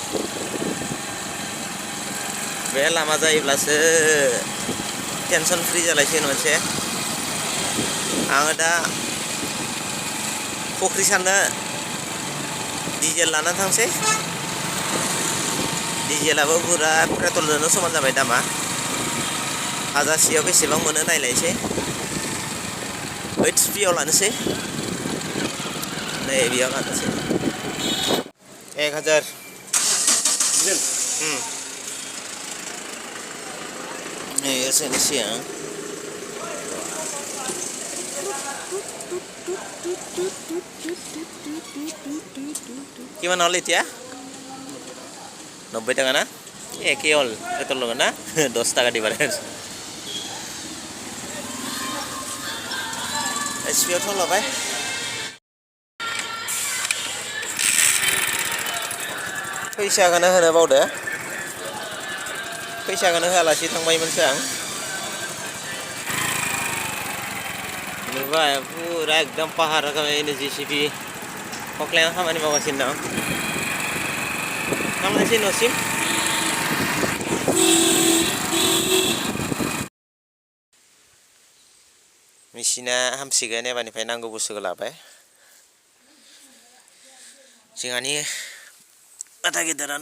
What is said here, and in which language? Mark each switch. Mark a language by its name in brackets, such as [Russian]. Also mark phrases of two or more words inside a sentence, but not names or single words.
[Bodo] बे लामा जायोब्लासो [English] tension free [Bodo] जालायसिगोन मोनसे आङो दा फख्रि साननो डिजेल लाना थांसै डिजेलाबो पुरा पेट्रलजोंनो समान जाबाय दामा हाजारसेयाव बेसेबां मोनो नायलायसै 8 आव लानोसै नै बेयाव लानोसै [Assamese] 1000 [Bodo] नै एसेनोसै आं [Assamese] কিমান হল এতিয়া 90 টাকা না একে হল পেট্রোল লগে না 10 টাকা ডিফারেন্স এসপিও তো লবাই [Bodo] फैसाखौनो होनो बावदो फैसाखौनो होआलासि थांबायमोनसो आं नुबाय पुरा एकदम पाहार रोखोमैनो जेसिबि खख्लायाव खामानि मावगासिनो दं थांनोसै न'सिम मेसिना हामसिगोन एबारनिफ्राय नांगौ बुस्थुखौ लाबाय जोंहानि बादा गेदेरानो